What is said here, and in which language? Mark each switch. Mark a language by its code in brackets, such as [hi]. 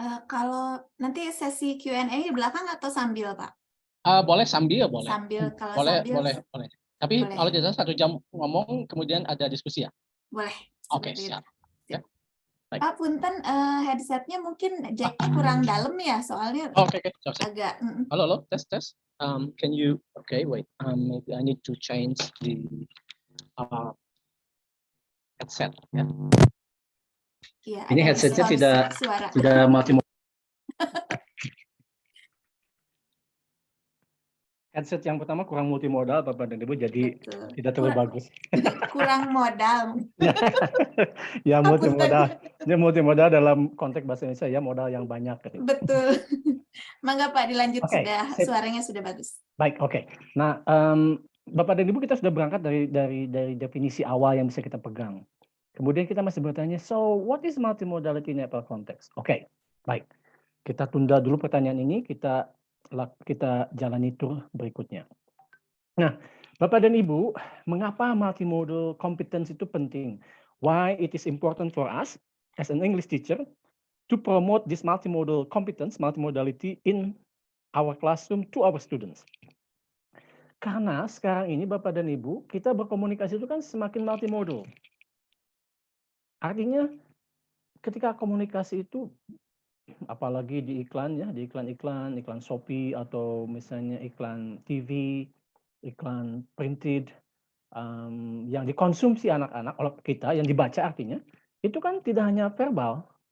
[id] Kalau nanti sesi Q&A di belakang atau sambil, Pak? Boleh sambil, boleh. Sambil, kalau boleh, sambil. boleh. Tapi boleh. kalau tidak 1 jam ngomong, kemudian ada diskusi ya? Boleh. Oke, siap. Ya. Baik. Pak, punten headsetnya mungkin jacknya kurang dalam ya, soalnya Oke. agak. Halo, tes. [en] Can you? Okay, wait. Maybe I need to change the headset. [id] Ya. Ya, Ini headsetnya tidak multimodal. Headset yang pertama kurang multimodal, Bapak dan Ibu, jadi Betul. tidak terlalu bagus. Kurang modal. Ya, multimodal. Ini multimodal dalam konteks bahasa Indonesia ya, modal yang banyak. Betul. Mangga Pak, dilanjut. Sudah, sip. suaranya sudah bagus. Baik, oke. Nah, Bapak dan Ibu, kita sudah berangkat dari definisi awal yang bisa kita pegang. Kemudian kita masih bertanya, [en] so what is multimodality in apple context? Oke, baik. [id] Kita tunda dulu pertanyaan ini, kita jalani tur berikutnya. Nah, Bapak dan Ibu, mengapa multimodal competence itu penting? [en] Why it is important for us as an English teacher to promote this multimodal competence, multimodality in our classroom to our students. [id] Karena sekarang ini Bapak dan Ibu, kita berkomunikasi itu kan semakin multimodal. Artinya ketika komunikasi itu, apalagi di iklan ya, di iklan Shopee atau misalnya iklan TV, iklan printed, yang dikonsumsi anak-anak oleh kita, yang dibaca artinya, itu kan tidak hanya verbal.